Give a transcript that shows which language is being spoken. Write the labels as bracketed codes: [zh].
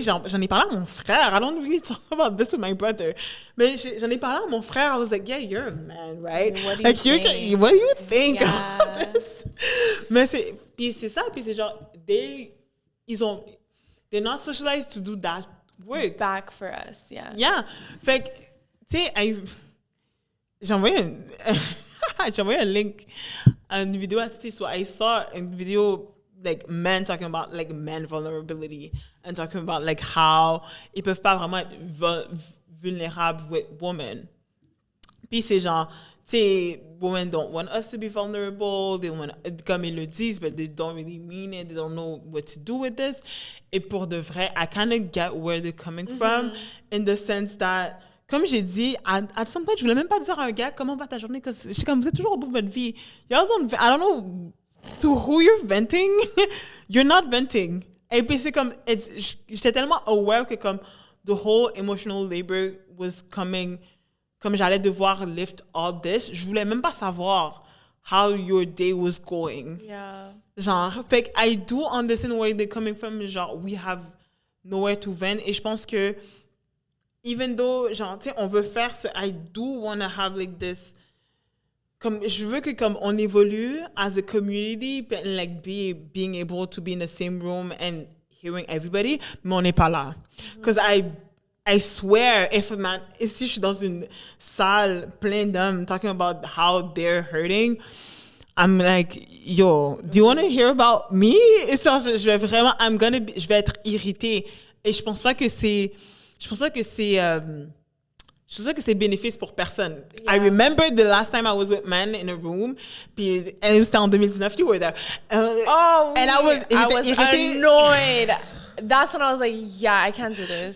[fr] J'en ai parlé à mon frère. [en] I don't really talk about this with my brother. [fr] Mais j'en ai parlé à mon frère. [en] I was like, yeah, you're a man, right? What do you Like, think? what do you think Yeah. about this? [fr] Mais c'est ça. Puis c'est genre, [en] they're not socialized to do that work. Back for us, yeah. Yeah. [fr] Fait que, tu sais, j'ai envoyé un link à une vidéo à Steve. [en] So I saw a video like men talking about like men vulnerability and talking about like how [fr] ils peuvent pas vraiment être vulnérables [en] with women. [fr] Puis c'est genre, tu sais, [en] women don't want us to be vulnerable. They want, [fr] comme ils le disent, [en] but they don't really mean it. They don't know what to do with this. [fr] Et pour de vrai, [en] I kind of get where they're coming from in the sense that, [fr] comme j'ai dit, [en] at some point, [fr] je voulais même pas dire à un gars comment va ta journée, parce que je suis comme, vous êtes toujours au bout de votre vie. [en] Y'all don't, I don't know to who you're venting. You're not venting. [fr] Et puis c'est comme, j'étais tellement aware que comme [en] the whole emotional labor was coming, [fr] comme j'allais devoir [en] lift all this, [fr] je voulais même pas savoir [en] how your day was going. Yeah. [fr] Genre, fait que [en] I do understand where they're coming from. Genre, we have nowhere to vent. [fr] Et je pense que, [en] even though, genre, [fr] tu sais, on veut faire ce, [en] I do want to have like this, comme, [fr] je veux que comme on évolue [en] as a community, but like being able to be in the same room and hearing everybody, [fr] mais on n'est pas là. [en] Because I swear, if a man, [fr] si je suis dans une salle pleine d'hommes [en] talking about how they're hurting, I'm like, yo, do you want to hear about me? [fr] Et ça, je vais vraiment, je vais être irritée. Et je pense pas que c'est bénéfice pour personne. [en] Yeah. I remember the last time I was with men in a room, [fr] puis c'était en 2019, [en] you were there. Oh, and I was irritée. annoyed. That's when I was like, yeah, I can't do this.